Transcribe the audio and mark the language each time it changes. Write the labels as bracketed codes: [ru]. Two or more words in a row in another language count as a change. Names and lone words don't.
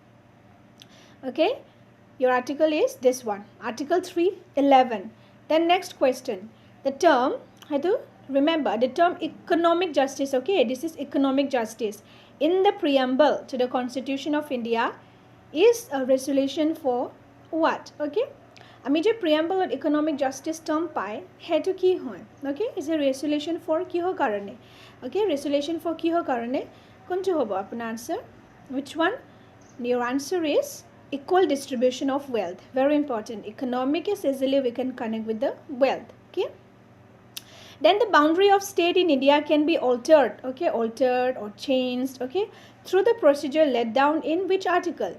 [en] Okay, your article is this one, Article 311. Then next question, the term hetu, remember the term economic justice, okay, this is economic justice in the preamble to the Constitution of India is a resolution for what? [as] Okay, আমি যে [en] preamble of economic justice term [as] পাই হেতু কি হয়? [en] Okay, is a resolution for [as] কিহৰ কাৰণে? [en] Okay, resolution for [as] কিহৰ কাৰণে? কোনটো হ'ব আপোনাৰ answer? [en] Which one? Your answer is equal distribution of wealth. Very important. Economic is easily we can connect with the wealth, okay. Then the boundary of state in India can be altered, okay, altered or changed, okay, through the procedure laid down in which article?